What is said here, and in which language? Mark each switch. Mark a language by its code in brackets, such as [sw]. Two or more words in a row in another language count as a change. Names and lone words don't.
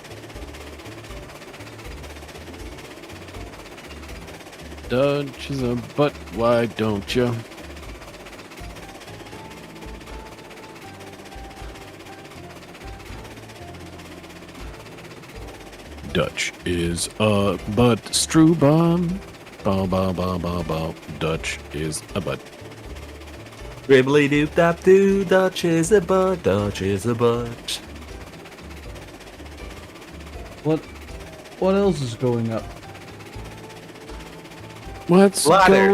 [en] Dutch is a butt, why don't you? Dutch is a butt, Struban. Ba ba ba ba ba. Dutch is a butt. Ribbly doop dap doo, Dutch is a butt, Dutch is a butt. What else is going up? What's Ladders.